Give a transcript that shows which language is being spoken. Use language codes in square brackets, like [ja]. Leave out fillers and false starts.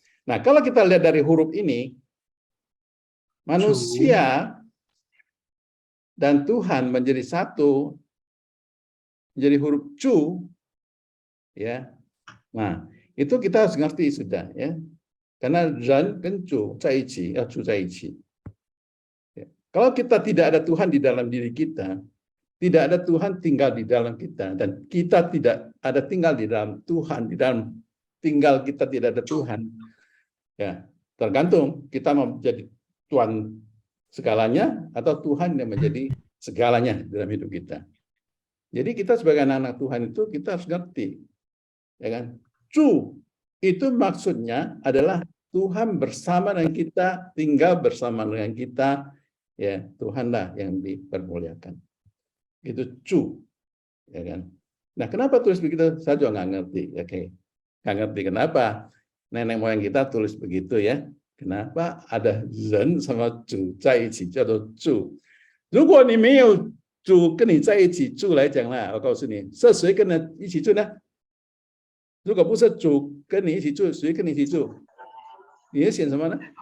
[id] Nah, kalau kita lihat dari huruf ini, manusia dan Tuhan menjadi satu, menjadi huruf cu, ya. Nah, itu kita harus ngerti sudah, ya. Karena [zh] ren跟主在一起，要住在一起。 [id] Kalau kita tidak ada Tuhan di dalam diri kita, tidak ada Tuhan tinggal di dalam kita, dan kita tidak ada tinggal di dalam Tuhan, di dalam tinggal kita tidak ada Tuhan, ya tergantung kita mau menjadi Tuhan segalanya atau Tuhan yang menjadi segalanya dalam hidup kita. Jadi kita sebagai anak-anak Tuhan itu kita harus ngerti, ya kan? Cu itu maksudnya adalah Tuhan bersama dengan kita, tinggal bersama dengan kita, ya Tuhanlah yang dipermuliakan. Itu cu, ya kan? Nah, kenapa tulis begitu? Saya juga nggak ngerti. Oke, nggak ngerti kenapa nenek moyang kita tulis begitu ya. Kenapa ada ren sama [zh] 主在一起叫做住？如果你没有主跟你在一起住来讲啦，我告诉你，是谁跟你一起住呢？如果不是主跟你一起住，谁跟你一起住？你会选什么呢？